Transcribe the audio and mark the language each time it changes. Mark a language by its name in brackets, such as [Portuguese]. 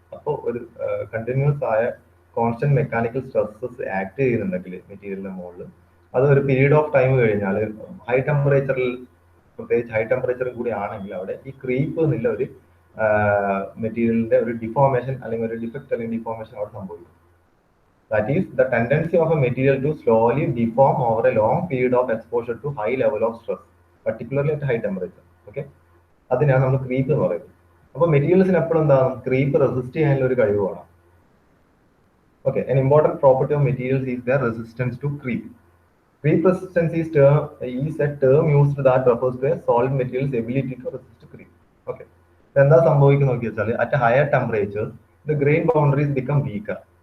[Malayalam] അപ്പോൾ ഒരു കണ്ടിന്യൂസ് ആയ കോൺസ്റ്റന്റ് മെക്കാനിക്കൽ സ്ട്രെസ്സസ് ആക്ട് ചെയ്യുന്നുണ്ടെങ്കിൽ മെറ്റീരിയലിന്റെ മുകളിൽ, അത് ഒരു പീരീഡ് ഓഫ് ടൈം കഴിഞ്ഞാൽ ഹൈ ടെമ്പറേച്ചറിൽ, പ്രത്യേകിച്ച് ഹൈ ടെമ്പറേച്ചറിൽ കൂടി ആണെങ്കിൽ അവിടെ ഈ ക്രീപ്പ് എന്നുള്ള ഒരു മെറ്റീരിയലിന്റെ ഒരു ഡിഫോർമേഷൻ അല്ലെങ്കിൽ ഒരു ഡിഫക്റ്റ് അല്ലെങ്കിൽ ഡിഫോർമേഷൻ അവിടെ സംഭവിക്കും. [English] That is the tendency of a material to slowly deform over a long period of exposure to high level of stress, particularly at high temperature. [Malayalam] Okay, അതിനാണ് നമ്മൾ ക്രീപ്പ് എന്ന് പറയുന്നത്. അപ്പോൾ മെറ്റീരിയൽസിന് എപ്പോഴും എന്താണ്, ക്രീപ്പ് റെസിസ്റ്റ് ചെയ്യാനുള്ള ഒരു കഴിവ് വേണം. [English] Okay, an important property of materials is their resistance to creep. Creep resistance is a term used that refers to a solid material's ability to resist creep. Okay, [Malayalam] എന്താ സംഭവിക്കുന്നത് നോക്കി വെച്ചാൽ, [English] at a higher temperature the grain boundaries become weaker.